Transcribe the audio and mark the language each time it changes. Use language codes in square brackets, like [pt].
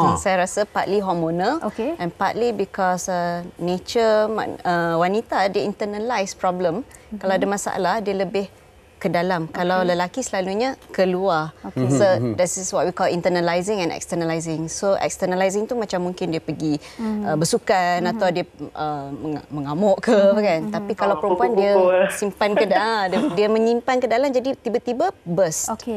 [ms] Saya rasa [en] partly hormonal and partly because nature [ms] wanita, dia [en] internalize problem. [ms] Kalau ada masalah, dia lebih ke dalam. Kalau lelaki selalunya keluar. [en] So this is what we call internalizing and externalizing. [ms] So externalizing tu macam mungkin dia pergi bersukan atau dia mengamuk ke kan. Tapi kalau perempuan dia simpan ke dalam, dia menyimpan ke dalam, jadi tiba-tiba burst.